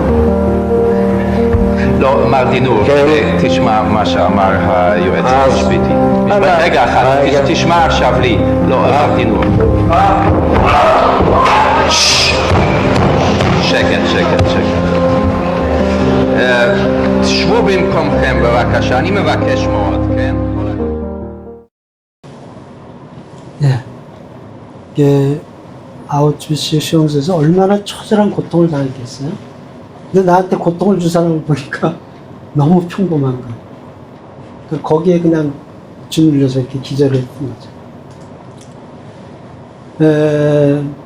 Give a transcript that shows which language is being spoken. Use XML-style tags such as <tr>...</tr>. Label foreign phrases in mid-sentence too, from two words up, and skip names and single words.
<he>לא, מר דינור, תשמע מה שאמר היועץ המשפטי. רגע אחד, תשמע עכשיו לי. לא, מר דינור. שקט, שקט, שקט. שבו במקומכם בבקשה, אני מבקש מאוד, כן?</he> <ko>예. 이게 아우슈비츠 수용소에서 얼마나 처절한 고통을 당했겠어요? 근데 나한테 고통을 준 사람을 보니까 너무 평범한 거예요. 거기에 그냥 주눌려서 이렇게 기절을 했던 거죠.</ko>